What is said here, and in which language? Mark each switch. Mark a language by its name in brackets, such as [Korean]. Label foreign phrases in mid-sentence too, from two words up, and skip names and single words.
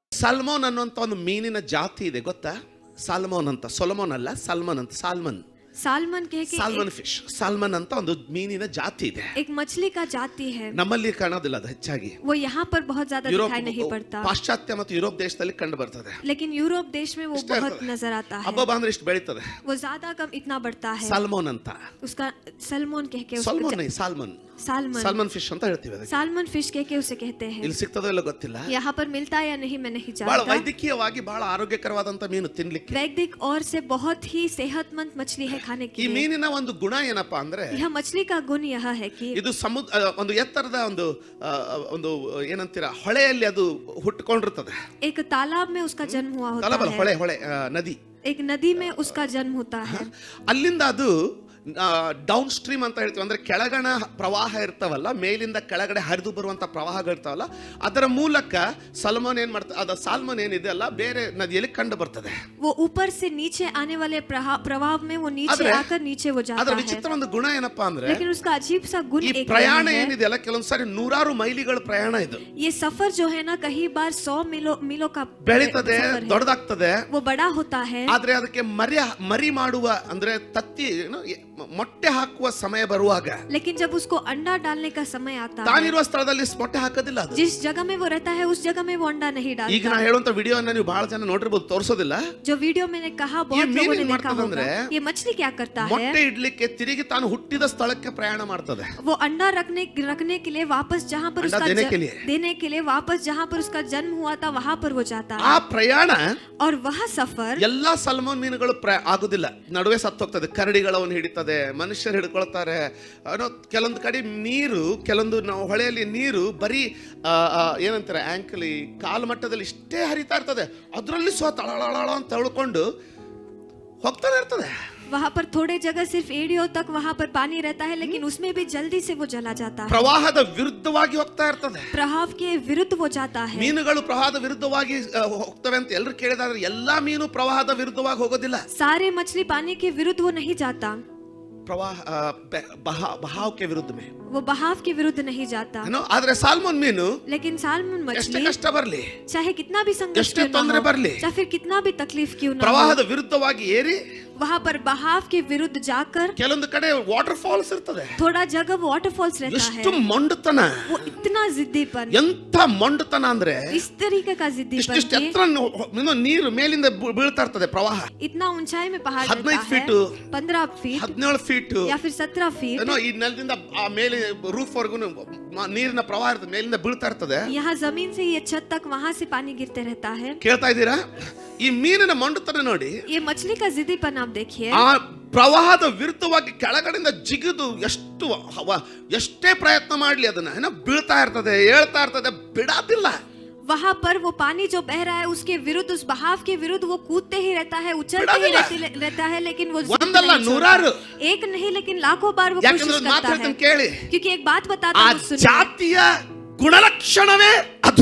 [Kannada] ಸಾಲ್ಮೋನ್ ಅನ್ನುವಂಥ ಒಂದು ಮೀನಿನ ಜಾತಿ ಇದೆ ಗೊತ್ತಾ? ಸಾಲ್ಮೋನ್ ಅಂತ, ಸೊಲಮೋನ್ ಅಲ್ಲ, ಸಾಲ್ಮನ್ ಅಂತ. [Hindi] सालमन कह के [English] salmon fish, [Kannada] ಸಾಲ್ಮನ್ ಅಂತ ಒಂದು ಮೀನಿನ ಜಾತಿ ಇದೆ. [Hindi] एक मछली का जाति है. [Kannada] ನಮ್ಮಲ್ಲಿ ಕಾಣೋದಿಲ್ಲ ಅದು ಹೆಚ್ಚಾಗಿ. [Hindi] वो यहाँ पर बहुत ज्यादा दिखाई नहीं पड़ता. [Kannada] ಪಾಶ್ಚಾತ್ಯ ಮತ್ತು ಯುರೋಪ್ ದೇಶದಲ್ಲಿ ಕಂಡು ಬರ್ತದೆ. [Hindi] लेकिन यूरोप देश में वो बहुत नजर आता है. [Kannada] ಹಬ್ಬ ಅಂದ್ರೆ ಇಷ್ಟು ಬೆಳೀತದೆ. [Hindi] वो ज्यादा कम इतना बढ़ता है. [Kannada] ಸಾಲ್ಮೋನ್ ಅಂತ. [Hindi] उसका सलमोन कह के [English] salmon fish [Kannada] ಅಂತ ಹೇಳ್ತೀವಿ ಅದಕ್ಕೆ. [English] salmon fish [Hindi] कह के उसे कहते हैं. [Kannada] ಇಲ್ಲಿ ಸಿಗ್ತದೋ ಇಲ್ಲ ಗೊತ್ತಿಲ್ಲ. [Hindi] यहाँ पर मिलता है या नहीं मैं नहीं जानता. [Kannada] ಬಹಳ ವೈದ್ಯಕೀಯವಾಗಿ ಬಹಳ ಆರೋಗ್ಯಕರವಾದಂತ ಮೀನು ತಿನ್ಲಿಕ್ಕೆ. [Hindi] वैदिक और से बहुत ही सेहतमंद मछली है खाने के लिए. [Kannada] ಈ ಮೀನಿನ ಒಂದು ಗುಣ ಏನಪ್ಪಾ ಅಂದ್ರೆ, [Hindi] यह मछली का गुण यह है कि [Kannada] ಇದು ಒಂದು ಎತ್ತರದ ಒಂದು ಏನಂತೀರಾ ಹೊಳೆಯಲ್ಲಿ ಅದು ಹುಟ್ಟುಕೊಂಡಿರ್ತದೆ. [Hindi] एक तालाब में उसका जन्म हुआ होता है. [Kannada] ಹೊಳೆ ನದಿ, [Hindi] एक नदी में उसका जन्म होता है. [Kannada] ಅಲ್ಲಿಂದ ಅದು [English] down stream [Kannada] ಅಂತ ಹೇಳ್ತೀವಿ, ಅಂದ್ರೆ ಕೆಳಗಣ ಪ್ರವಾಹ ಇರ್ತಾವಲ್ಲ, ಮೇಲಿಂದ ಕೆಳಗಡೆ ಹರಿದು ಬರುವಂತ ಪ್ರವಾಹಗಳು ಇರ್ತಾವಲ್ಲ, ಅದರ ಮೂಲಕ ಸಾಲ್ಮನ್ ಏನಿದೆ ಅಲ್ಲ, ಬೇರೆ ನದಿಯಲ್ಲಿ ಕಂಡು ಬರ್ತದೆ. [Hindi] वो ऊपर से नीचे आने वाले प्रवाह में वो नीचे आकर नीचे वो जाता है. [Kannada] ಅದರ ವಿಚಿತ್ರ ಒಂದು ಗುಣ ಏನಪ್ಪಾ ಅಂದ್ರೆ, [Hindi] लेकिन उसका अजीब सा गुण [Kannada] ಈ ಪ್ರಯಾಣ ಏನಿದೆಯಲ್ಲ, ಕೆಲವೊಂದು ಸಾರಿ 100 ಮೈಲಿಗಳ ಪ್ರಯಾಣ ಇದು. [Hindi] ये सफर जो है ना, कई बार 100 मीलों का [Kannada] ಬೆಳೀತದೆ, ದೊಡ್ಡದಾಗ್ತದೆ. [Hindi] वो बड़ा होता है. [Kannada] ಆದ್ರೆ ಅದಕ್ಕೆ ಮರಿ ಮಾಡುವ ಅಂದ್ರೆ ತತ್ತಿ ಮೊಟ್ಟೆ ಹಾಕುವ ಸಮಯ ಬರುವಾಗ, [Hindi] लेकिन जब उसको अंडा डालने का समय आता है, [Kannada] ತಾನಿರುವ ಸ್ಥಳದಲ್ಲಿ ಮೊಟ್ಟೆ ಹಾಕೋದಿಲ್ಲ ಅದು. [Hindi] जिस जगह में वो रहता है उस जगह में वो अंडा नहीं डालता. [Kannada] ಈಗ ನಾ ಹೇಳುವಂತ ವಿಡಿಯೋನ ನೀವು ಬಹಳ ಜನ ನೋಡಿರಬಹುದು, ತೋರಿಸೋದಿಲ್ಲ. [Hindi] जो वीडियो मैंने कहा बहुत लोगों ने देखा होगा. ये मछली क्या करता है, [Kannada] ಮೊಟ್ಟೆ ಇಡ್ಲಿಕ್ಕೆ ತಿರುಗಿ ತಾನು ಹುಟ್ಟಿದ ಸ್ಥಳಕ್ಕೆ ಪ್ರಯಾಣ ಮಾಡ್ತದೆ. [Hindi] वो अंडा रखने के लिए वापस जहाँ पर उसका देने के लिए वापस जहाँ पर उसका जन्म हुआ था वहाँ पर वो जाता है. [Kannada] ಆ ಪ್ರಯಾಣ [Hindi] और वह सफर [Kannada] ಎಲ್ಲಾ ಸಾಲ್ಮನ್ ಮೀನುಗಳು ಆಗುದಿಲ್ಲ, ನಡುವೆ ಸತ್ತು ಹೋಗ್ತದೆ. ಕರಡಿಗಳವನ್ನು ಹಿಡಿತದೆ, ಮನುಷ್ಯರು ಹಿಡ್ಕೊಳ್ತಾರೆ. ಕೆಲವೊಂದು ಕಡೆ ನೀರು, ಕೆಲವೊಂದು ಹೊಳೆಯಲ್ಲಿ ನೀರು ಬರೀ ಏನಂತಾರೆ ಆಂಕಲಿ ಕಾಲು ಮಟ್ಟದಲ್ಲಿ ಇಷ್ಟೇ ಹರಿತಾ ಇರ್ತದೆ, ಅದರಲ್ಲಿ ತಳಳಳ ಅಂತ ತಳ್ಕೊಂಡು ಹೋಗ್ತಾನೆ ಇರ್ತದೆ. [Hindi] वहाँ पर थोड़े जगह सिर्फ एड़ियों तक वहाँ पर पानी रहता है, लेकिन उसमें भी जल्दी से वो जला जाता है. [Kannada] ಪ್ರವಾಹದ ವಿರುದ್ಧವಾಗಿ ಹೋಗ್ತಾ ಇರ್ತದೆ. [Hindi] प्रवाह के विरुद्ध वो जाता है. [Kannada] ಮೀನುಗಳು ಪ್ರವಾಹದ ವಿರುದ್ಧವಾಗಿ ಹೋಗ್ತವೆ ಅಂತ ಎಲ್ಲರೂ ಕೇಳಿದಾದ್ರೆ, ಎಲ್ಲಾ ಮೀನು ಪ್ರವಾಹದ ವಿರುದ್ಧವಾಗಿ ಹೋಗೋದಿಲ್ಲ. [Hindi] सारे मछली पानी के विरुद्ध वो नहीं जाता. बहाव के विरुद्ध में, वो बहाव के विरुद्ध नहीं जाता. [Kannada] ಆದ್ರೆ ಸಾಲ್ಮನ್ ಮೀನು, [Hindi] लेकिन साल्मन मछली [Kannada] ಕಷ್ಟ ಬರಲಿ, [Hindi] चाहे कितना भी संघर्ष क्यों ना हो, चाहे फिर कितना भी तकलीफ क्यों ना हो, [Kannada] प्रवाहದ ವಿರುದ್ಧವಾಗಿ ಏರಿ [Hindi] वहाँ पर बहाव के विरुद्ध जाकर, [Kannada] ಕೆಲವೊಂದು ಕಡೆ [English] water falls [Kannada] ಇರ್ತದೆ, [Hindi] थोड़ा जगह [English] water falls [Hindi] रहता है. [Kannada] ಎಷ್ಟು ಮೊಂಡತನ, [Hindi] वो इतना जिद्दीपन, [Kannada] ಎಂತ ಮೊಂಡತನ ಅಂದ್ರೆ [Hindi] इस तरीके का जिद्दीपन, [Kannada] ಇಷ್ಟು ಎತ್ತರ ನೀರು ಮೇಲಿಂದ ಬೀಳ್ತಾ ಇರ್ತದೆ ಪ್ರವಾಹ. [Hindi] इतना ऊंचाई में पहाड़ रहता [Kannada] 15 ಫೀಟ್, [Hindi] 15 फीट, [Kannada] 17 ಫೀಟ್ [Hindi] या फिर 17 फीट, [Kannada] ಈ ನೆಲದಿಂದ ಆ ಮೇಲೆ ರೂಫ್ ವರೆಗೂ ನೀರಿನ ಪ್ರವಾಹ ಇರ್ತದೆ, ಮೇಲಿಂದ ಬೀಳ್ತಾ ಇರ್ತದೆ. [Hindi] यहाँ जमीन से ये छत तक वहाँ से पानी गिरते रहता है. [Kannada] ಕೇಳ್ತಾ ಇದ್ದೀರಾ? ಈ ಮೀನಿನ ಮೊಂಡತನ ನೋಡಿ, [Hindi] ये मछली का जिद्दीपन आप देखिए. [Kannada] ಆ ಪ್ರವಾಹದ ವಿರುದ್ಧವಾಗಿ ಕೆಳಗಡೆಯಿಂದ ಜಿಗಿದು ಎಷ್ಟೇ ಪ್ರಯತ್ನ ಮಾಡ್ಲಿ ಅದನ್ನ ಬೀಳ್ತಾ ಇರ್ತದೆ, ಹೇಳ್ತಾ ಇರ್ತದೆ, ಬಿಡಾದಿಲ್ಲ. [Hindi] वहाँ पर वो पानी जो बह रहा है उसके विरुद्ध, उस बहाव के विरुद्ध वो कूदते ही रहता है, उछलते ही रहता है, लेकिन वो एक नहीं लेकिन लाखों बार वो कोशिश करता है. क्योंकि एक बात बताता हूँ, सुनिए, [Kannada] ಜಾತಿಯ ಗುಣಲಕ್ಷಣವೇ ಅದು.